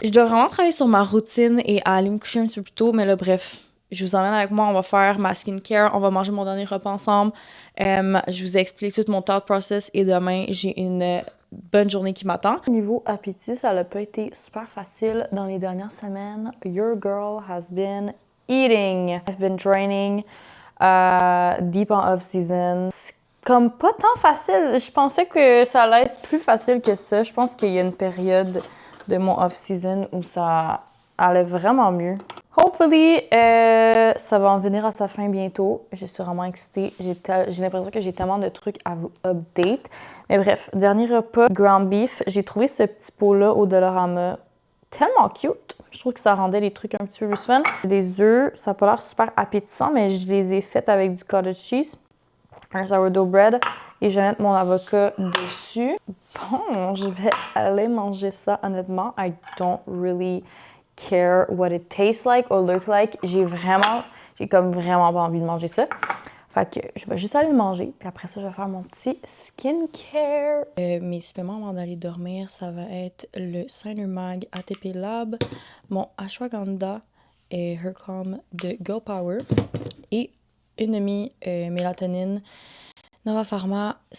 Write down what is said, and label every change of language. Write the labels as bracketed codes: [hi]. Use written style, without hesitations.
[fr] Je dois vraiment travailler sur ma routine et aller me coucher un petit peu plus tôt, mais là, bref, je vous emmène avec moi. On va faire ma skincare. On va manger mon dernier repas ensemble. Je vous explique tout mon thought process et demain, j'ai une bonne journée qui m'attend. Niveau appétit, ça n'a pas été super facile dans les dernières semaines. [en] Your girl has been eating. I've been training deep en off-season. [fr] Comme pas tant facile. Je pensais que ça allait être plus facile que ça. Je pense qu'il y a une période de mon off-season où ça allait vraiment mieux. Hopefully, ça va en venir à sa fin bientôt. Je suis vraiment excitée. J'ai l'impression que j'ai tellement de trucs à vous update. Mais bref, dernier repas, ground beef. J'ai trouvé ce petit pot-là au Dollarama tellement cute. Je trouve que ça rendait les trucs un petit peu plus fun. Des œufs, ça n'a pas l'air super appétissant, mais je les ai faites avec du cottage cheese. Un sourdough bread et je vais mettre mon avocat dessus. Bon, je vais aller manger ça. [en] Honnêtement, I don't really care what it tastes like or look like. [fr] J'ai comme vraiment pas envie de manger ça. Fait que je vais juste aller le manger. Puis après ça, je vais faire mon petit skincare. Mes suppléments avant d'aller dormir, ça va être le Cinermag ATP Lab, mon Ashwagandha et Her Calm de Girl Power et une demi-mélatonine Nova Pharma.